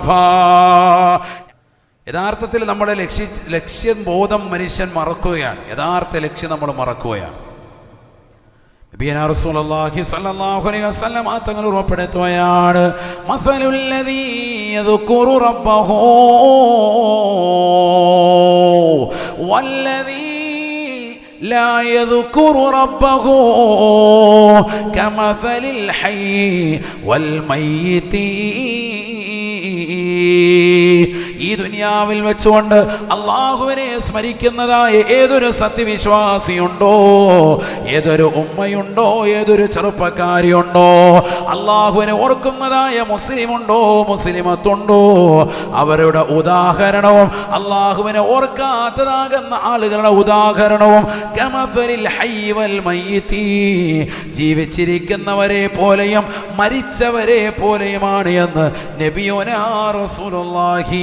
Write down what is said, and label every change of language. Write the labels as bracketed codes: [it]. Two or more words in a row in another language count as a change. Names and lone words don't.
[ml] യഥാർത്ഥത്തിൽ നമ്മുടെ ലക്ഷ്യബോധം മനുഷ്യൻ മറക്കുകയാണ്. യഥാർത്ഥ ലക്ഷ്യം നമ്മൾ മറക്കുകയാണ്. [ar] نبينا رسول الله صلى الله عليه وسلم [ml] തങ്ങൾ ഉറപ്പെടുത്തുകയാണ്, [ar] مثل الذي يذكر ربه والذي لا يذكر ربه كمثل الحي والميت. [ml] ഈ ദുനിയാവിൽ വെച്ചുകൊണ്ട് അള്ളാഹുവിനെ സ്മരിക്കുന്നതായ ഏതൊരു സത്യവിശ്വാസിയുണ്ടോ, ഏതൊരു ഉമ്മയുണ്ടോ, ഏതൊരു ചെറുപ്പക്കാരിയുണ്ടോ, അള്ളാഹുവിനെ ഓർക്കുന്നതായ മുസ്ലിമുണ്ടോ, മുസ്ലിമത്തുണ്ടോ, അവരുടെ ഉദാഹരണവും അള്ളാഹുവിനെ ഓർക്കാത്തതാകുന്ന ആളുകളുടെ ഉദാഹരണവും [ar] كمثل الحي والميت, [ml] ജീവിച്ചിരിക്കുന്നവരെ പോലെയും മരിച്ചവരെ പോലെയുമാണ് എന്ന് [ar] نبينا رسول الله.